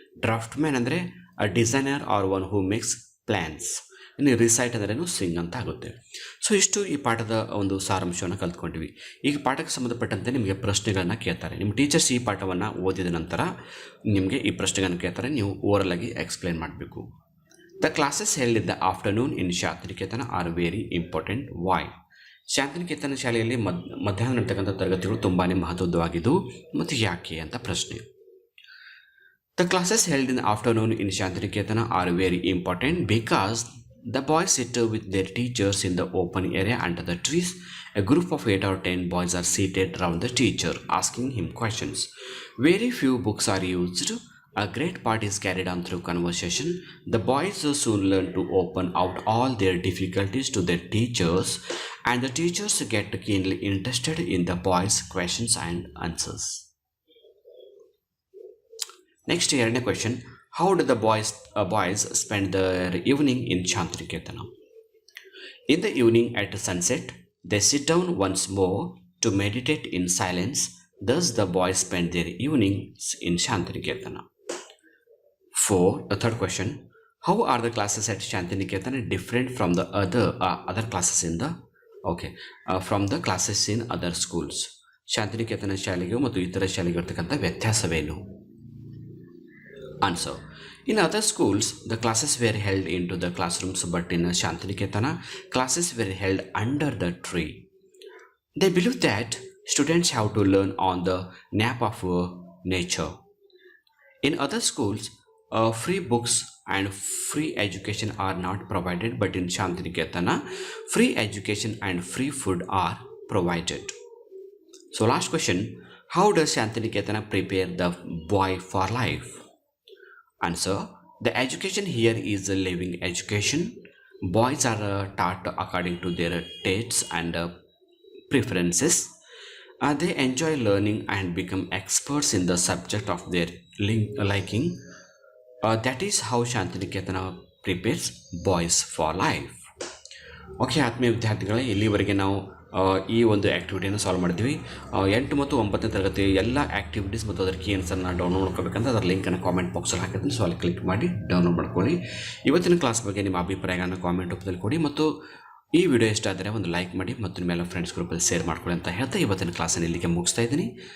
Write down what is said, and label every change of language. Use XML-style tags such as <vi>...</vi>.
<kn>ಡ್ರಾಫ್ಟ್ಮ್ಯಾನ್ ಅಂದರೆ</kn> <en>A designer or one who makes plans.</en> <kn>ಇನ್ನು recite ಅಂದ್ರೇನು? ಸಿಂಗ್ ಅಂತ ಆಗುತ್ತೆ. ಸೊ ಇಷ್ಟು ಈ ಪಾಠದ ಒಂದು ಸಾರಾಂಶವನ್ನು ಕಲ್ತ್ಕೊಂಡಿವಿ. ಈಗ ಪಾಠಕ್ಕೆ ಸಂಬಂಧಪಟ್ಟಂತೆ ನಿಮಗೆ ಪ್ರಶ್ನೆಗಳನ್ನು ಕೇಳ್ತಾರೆ. ನಿಮ್ಮ ಟೀಚರ್ಸ್ ಈ ಪಾಠವನ್ನು ಓದಿದ ನಂತರ ನಿಮಗೆ ಈ ಪ್ರಶ್ನೆಗಳನ್ನು ಕೇಳ್ತಾರೆ, ನೀವು ಓರಲ್ ಆಗಿ ಎಕ್ಸ್ಪ್ಲೇನ್ ಮಾಡಬೇಕು.</kn> <en>The classes held in the afternoon in Shantiniketan are very important. Why?</en> <kn>Shantiniketan ಶಾಲೆಯಲ್ಲಿ ಮಧ್ಯಾಹ್ನ ನಡೀತಕ್ಕಂಥ ತರಗತಿಗಳು ತುಂಬಾ ಮಹತ್ವವಾಗಿದ್ದವು ಮತ್ತು ಯಾಕೆ ಅಂತ ಪ್ರಶ್ನೆ.</kn> <en>The classes held in the afternoon in Shantiniketan are very important because the boys sit with their teachers in the open area under the trees. A group of 8 or 10 boys are seated around the teacher asking him questions. Very few books are used. A great part is carried on through conversation. The boys soon learn to open out all their difficulties to their teachers, and the teachers get keenly interested in the boys' questions and answers. Next, ಎರಡನೇ question. How do the boys spend their evening in Shantiniketana? In the evening at sunset, they sit down once more to meditate in silence. Thus, the boys spend their evenings in Shantiniketana. The third question. How are the classes at Shantiniketana different from the other classes in the from the classes in other schools?</en> <kn>Shantiniketan ಶಾಲೆಗೆ ಮತ್ತು ಇತರ ಶಾಲೆಗೆ ಇರತಕ್ಕಂಥ ವ್ಯತ್ಯಾಸವೇನು?</kn> <en>Answer. In other schools, the classes were held into the classrooms, but in Shantiniketana, classes were held under the tree. They believe that students have to learn on the nap of nature. In other schools, free books and free education are not provided, but in Shantiniketana, free education and free food are provided. So last question, how does Shantiniketana prepare the boy for life? Answer, the education here is a living education. Boys are taught according to their tastes and preferences. They enjoy learning and become experts in the subject of their liking. That is how Shantiniketana prepares boys for life.</en> <kn>Okay ಆತ್ಮೀಯ ವಿದ್ಯಾರ್ಥಿಗಳೇ, ಇಲ್ಲಿವರೆಗೆ ನಾವು ಈ ಒಂದು ಆ್ಯಕ್ಟಿವಿಟಿಯನ್ನು solve ಮಾಡಿದ್ವಿ. 8 ಮತ್ತು 9ನೇ ತರಗತಿ ಎಲ್ಲ ಆ್ಯಕ್ಟಿವಿಟೀಸ್ ಮತ್ತು ಅದರ ಕೀ ಆನ್ಸರ್ನ ಡೌನ್ಲೋಡ್ ಮಾಡ್ಕೋಬೇಕಂದ್ರೆ ಅದರ ಲಿಂಕನ್ನು ಕಾಮೆಂಟ್ ಬಾಕ್ಸಲ್ಲಿ ಹಾಕಿರ್ತೀನಿ. ಸೊ ಅಲ್ಲಿ ಕ್ಲಿಕ್ ಮಾಡಿ ಡೌನ್ಲೋಡ್ ಮಾಡ್ಕೊಳ್ಳಿ. ಇವತ್ತಿನ ಕ್ಲಾಸ್ ಬಗ್ಗೆ ನಿಮ್ಮ ಅಭಿಪ್ರಾಯಗಳನ್ನು ಕಾಮೆಂಟ್ ರೂಪದಲ್ಲಿ ಕೊಡಿ ಮತ್ತು ಈ ವಿಡಿಯೋ ಇಷ್ಟ ಆದರೆ ಒಂದು ಲೈಕ್ ಮಾಡಿ ಮತ್ತು ನಿಮ್ಮೆಲ್ಲ ಫ್ರೆಂಡ್ಸ್ ಗ್ರೂಪಲ್ಲಿ ಶೇರ್ ಮಾಡ್ಕೊಳ್ಳಿ ಅಂತ ಹೇಳ್ತಾ ಇವತ್ತಿನ ಕ್ಲಾಸನ್ನು ಇಲ್ಲಿಗೆ ಮುಗಿಸ್ತಾ ಇದ್ದೀನಿ.</kn>